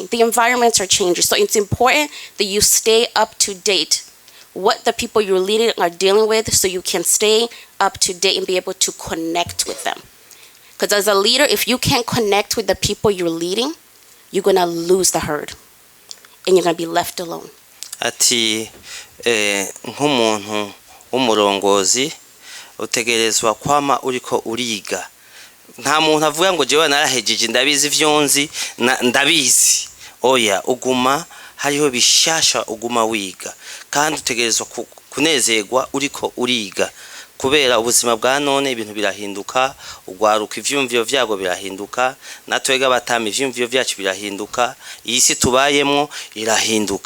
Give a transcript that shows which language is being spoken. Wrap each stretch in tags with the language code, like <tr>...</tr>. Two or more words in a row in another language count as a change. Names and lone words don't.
<en>The environments are changing. So it's important that you stay up to date what the people you're leading are dealing with so you can stay up to date and be able to connect with them. Because as a leader, if you can't connect with the people you're leading, you're going to lose the herd and you're going to be left alone.</en> <rn>Ati nk'umuntu w'umurongozi utegerezwa kwama uriko uriga. Nta muntu avuga ngo jewe narahejeje ndabizi vyonzi ndabizi. Oya, uguma hariho bishasha uguma wiga kandi utegerezwa kunezerwa uriko uriga kubera ubuzima bwa none ibintu birahinduka, ugwaruka ivyumviro vyago birahinduka, natwega batama ivyumviro vyacu birahinduka, isi tubayemo irahinduka.</rn>